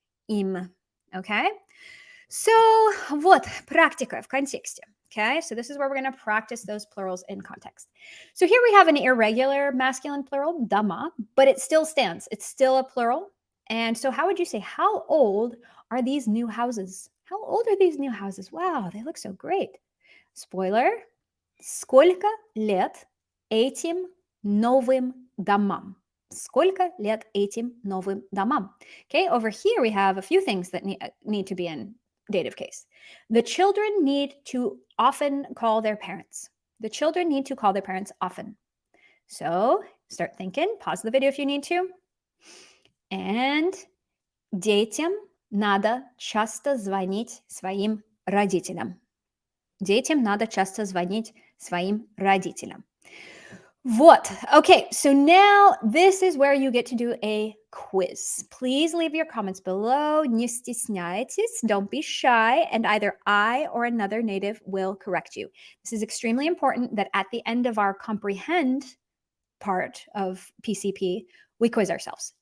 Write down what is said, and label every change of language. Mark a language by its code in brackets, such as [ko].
[en] Okay? So, [ru] вот, практика в контексте. [en] Okay? So this is where we're going to practice those plurals in context. So here we have an irregular masculine plural, дома, but it still stands. It's still a plural. And so how would you say, how old are these new houses? How old are these new houses? Wow, they look so great. Spoiler. [ru] Сколько лет этим новым домам? Сколько лет этим новым домам? [en] Okay, over here we have a few things that need to be in dative case. The children need to often call their parents. The children need to call their parents often. So start thinking, pause the video if you need to. [ru] And детям надо часто звонить своим родителям. Детям надо часто звонить своим родителям. Вот. [en] Okay, so now this is where you get to do a quiz. Please leave your comments below. [ru] Не стесняйтесь. [en] Don't be shy. And either I or another native will correct you. This is extremely important that at the end of our comprehend part of PCP, we quiz ourselves.